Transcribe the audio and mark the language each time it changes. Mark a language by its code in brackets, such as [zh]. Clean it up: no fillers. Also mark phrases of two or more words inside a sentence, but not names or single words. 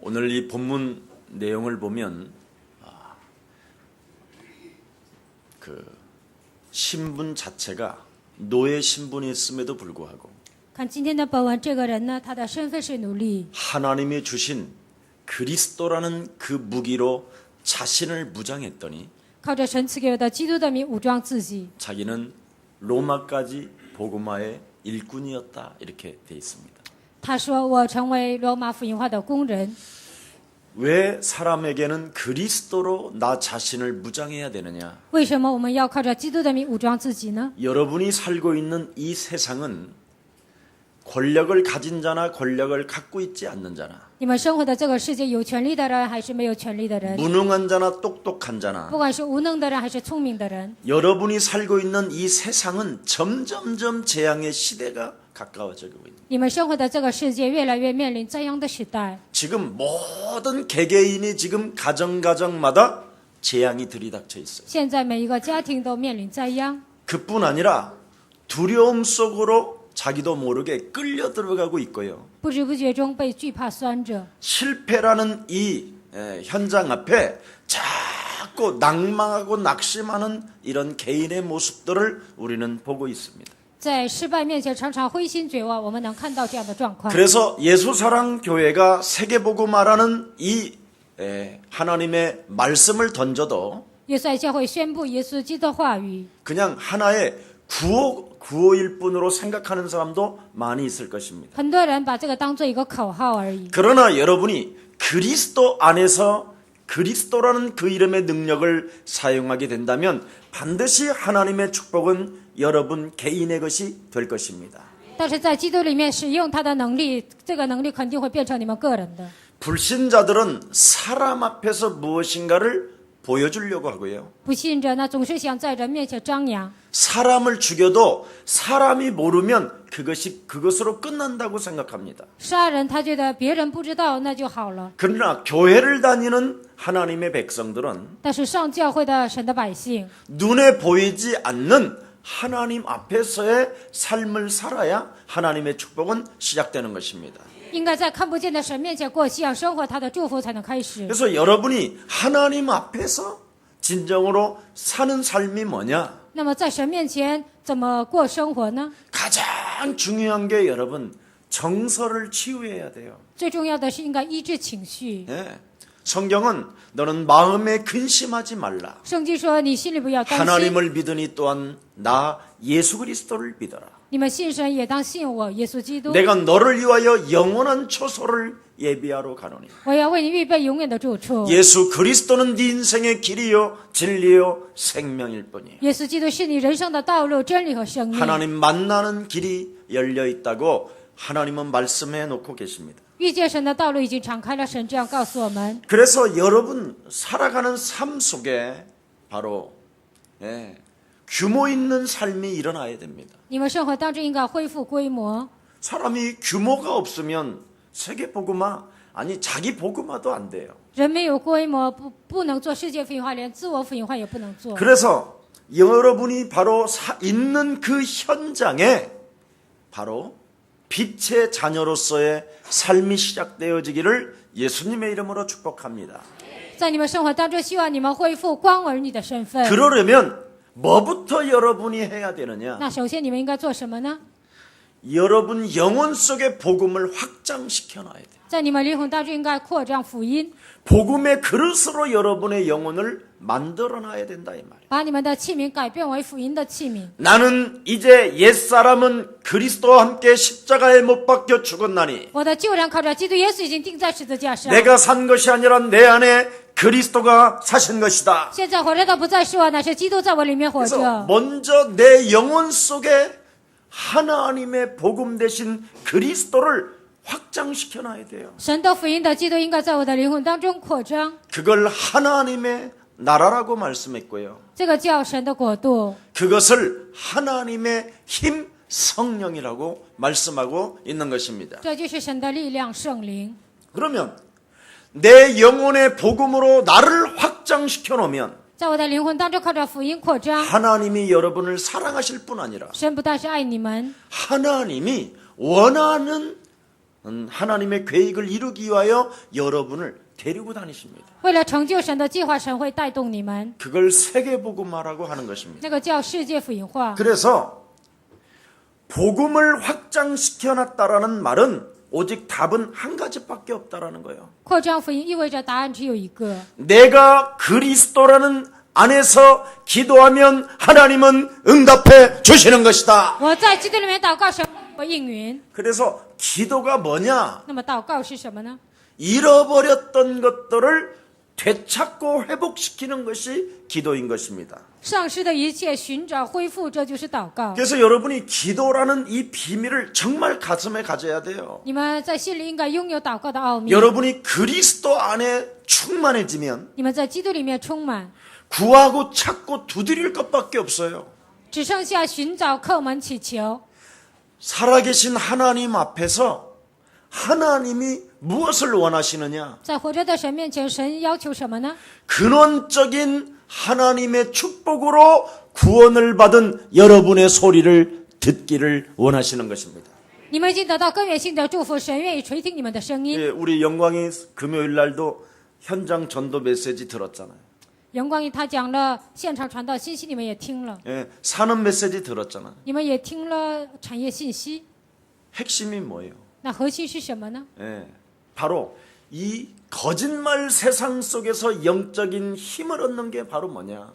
[ko] 오늘 이 본문 내용을 보면 그 신분 자체가 노예 신분이었음에도 불구하고 [zh] 看今天的本文，这个人呢，他的身份是奴隶， [ko] 하나님이 주신 그리스도라는 그 무기로 자신을 무장했더니 [zh] 靠着神赐给我的基督的名武装自己。 [ko] 자기는 로마까지 복음화의 일꾼이었다 이렇게 돼 있습니다. [zh] 他说：“我成为罗马福音化的工人。 [ko] 왜 사람에게는 그리스도로 나 자신을 무장해야 되느냐? [zh] 为什么我们要靠着基督的名武装自己呢？ [ko] 여러분이 살고 있는 이 세상은 권력을 가진 자나 권력을 갖고 있지 않는 자나 [zh] 你们生活的这个世界，有权利的人还是没有权利的人， [ko] 무능한 자나 똑똑한 자나 [zh] 不管是无能的人还是聪明的人， [ko] 여러분이 살고 있는 이 세상은 점점점 재앙의 시대가 가까워지고 있습니다. [zh] 你们生活的这个世界越来越面临灾殃的时代。 [ko] 지금 모든 개개인이 지금 가정마다 재앙이 들이닥쳐 있어요. [zh] 现在每一个家庭都面临灾殃， [ko] 그뿐 아니라 두려움 속으로 자기도 모르게 끌려 들어가고 있고요. [zh] 不知不觉中被惧怕拴着。 [ko] 실패라는 이 현장 앞에 자꾸 낭망하고 낙심하는 이런 개인의 모습들을 우리는 보고 있습니다. [zh] 在失败面前常常灰心绝望，我们能看到这样的状况。 [ko] 그래서 예수사랑교회가 세계복음화라는 이 하나님의 말씀을 던져도 [zh] 耶稣爱教会宣布耶稣基督的话语， [ko] 그냥 하나의 구호일 뿐으로 생각하는 사람도 많이 있을 것입니다. [zh] 很多人把这个当做一个口号而已。 [ko] 그러나 여러분이 그리스도 안에서 그리스도라는 그 이름의 능력을 사용하게 된다면 반드시 하나님의 축복은 여러분 개인의 것이 될 것입니다. [zh] 但是在基督里面使用他的能力，这个能力肯定会变成你们个人的。 [ko] 불신자들은 사람 앞에서 무엇인가를 보여주려고 하고요. [zh] 不信者呢，总是想在人面前张扬， [ko] 사람을 죽여도 사람이 모르면 그것으로 끝난다고 생각합니다. [zh] 杀人他觉得别人不知道那就好了。 [ko] 그러나 교회를 다니는 하나님의 백성들은 [zh] 但是上教会的神的百姓， [ko] 눈에 보이지 않는 하나님 앞에서의 삶을 살아야 하나님의 축복은 시작되는 것입니다. [zh] 应该在看不见的神面前过信仰生活，他的祝福才能开始。 [ko] 그래서 여러분이 하나님 앞에서 진정으로 사는 삶이 뭐냐? [zh] 那么在神面前怎么过生活呢？ [ko] 가장 중요한 게 여러분 정서를 치유해야 돼요. [zh] 最重要的是应该医治情绪。 [ko] 예. 성경은 너는 마음에 근심하지 말라. [zh] 圣经说：“你心里不要担心， [ko] 하나님을 믿으니 또한 나 예수 그리스도를 믿어라. [zh] 你们信神也当信我，耶稣基督。 [ko] 내가 너를 위하여 영원한 초소를 예비하러 가노니. [zh] 我要为你预备永远的住处。 [ko] 예수 그리스도는 네 인생의 길이요 진리요 생명일 뿐이에요. [zh] 耶稣基督是你人生的道路、真理和生命。 [ko] 하나님 만나는 길이 열려 있다고 하나님은 말씀해 놓고 계십니다. [zh] 遇见神的道路已经敞开了，神这样告诉我们。 [ko] 그래서 여러분 살아가는 삶 속에 바로 규모 있는 삶이 일어나야 됩니다. [zh] 你们生活当中应该恢复规模。 [ko] 사람이 규모가 없으면 세계 복음화 아니 자기 복음화도 안 돼요. [zh] 人没有规模，不能做世界福音化，连自我福音化也不能做。 [ko] 그래서 여러분이 바로 있는 그 현장에 바로 빛의 자녀로서의 삶이 시작되어지기를 예수님의 이름으로 축복합니다. [zh] 在你们生活当中，希望你们恢复光儿女的身份。 [ko] 그러려면 뭐부터 여러분이 해야 되느냐? [zh] 那首先你们应该做什么呢？ [ko] 여러분 영혼 속의 복음을 확장시켜 놔야 돼요. [zh] 在你们灵魂当中应该扩张福音， [ko] 복음의 그릇으로 여러분의 영혼을 만들어 놔야 된다 이 말이에요. [zh] 把你们的器皿改变为福音的器皿。 [ko] 나는 이제 옛사람은 그리스도와 함께 십자가에 못 박혀 죽었나니 [zh] 我的旧人靠着基督耶稣已经钉在十字架上。 [ko] 내가 산 것이 아니라 내 안에 그리스도가 사신 것이다. [zh] 现在活着的不再是我，乃是基督在我里面活 [ko] 그래서 [zh] 着。 [ko] 먼저 내 영혼 속에 하나님의 복음 대신 그리스도를 확장시켜 놔야 돼요. [zh] 神的福音的基督应该在我的灵魂当中扩张， [ko] 그걸 하나님의 나라라고 말씀했고요. [zh] 这个叫神的国度。 [ko] 그것을 하나님의 힘 성령이라고 말씀하고 있는 것입니다. [zh] 这就是神的力量，圣灵。 [ko] 그러면 내 영혼의 복음으로 나를 확장시켜 놓으면 [zh] 在我的灵魂当中靠着福音扩张， [ko] 하나님이 여러분을 사랑하실 뿐 아니라 [zh] 神不但是爱你们， [ko] 하나님이 원하는 하나님의 계획을 이루기 위하여 여러분을 데리고 다니십니다. [zh] 为了成就神的计划，神会带动你们， [ko] 그걸 세계복음화라고 하는 것입니다. [zh] 那个叫世界福音化。 [ko] 그래서 복음을 확장시켜놨다라는 말은 오직 답은 한 가지밖에 없다라는 거예요. [zh] 扩张福音意味着答案只有一个： [ko] 내가 그리스도라는 안에서 기도하면 하나님은 응답해 주시는 것이다. [zh] 我在基督里面祷告，神会应允。 [ko] 그래서 기도가 뭐냐? [zh] 那么祷告是什么呢？ [ko] 잃어버렸던 것들을 되찾고 회복시키는 것이 기도인 것입니다. [zh] 丧失的一切寻找恢复，这就是祷告。 [ko] 그래서 여러분이 기도라는 이 비밀을 정말 가슴에 가져야 돼요. [zh] 你们在心里应该拥有祷告的奥秘。 [ko] 여러분이 그리스도 안에 충만해지면 [zh] 你们在基督里面充满， [ko] 구하고 찾고 두드릴 것밖에 없어요. [zh] 只剩下寻找、叩门、祈求。 [ko] 살아계신 하나님 앞에서 하나님이 무엇을 원하시느냐? [zh] 在活着的神面前，神要求什么呢？ [ko] 근원적인 하나님의 축복으로 구원을 받은 여러분의 소리를 듣기를 원하시는 것입니다. [zh] 你们已经得到根源性的祝福，神愿意垂听你们的声音。 [ko] 예, 우리 영광이 금요일 날도 현장 전도 메시지 들었잖아요. [zh] 阳光他讲了现场传道信息，你们也听了， [ko] 예, 산업 메시지 들었잖아요. [zh] 你们也听了产业信息。 [ko] 핵심이 뭐예요? [zh] 那核心是什么呢？ [ko] 예, 바로 이 거짓말 세상 속에서 영적인 힘을 얻는 게 바로 뭐냐?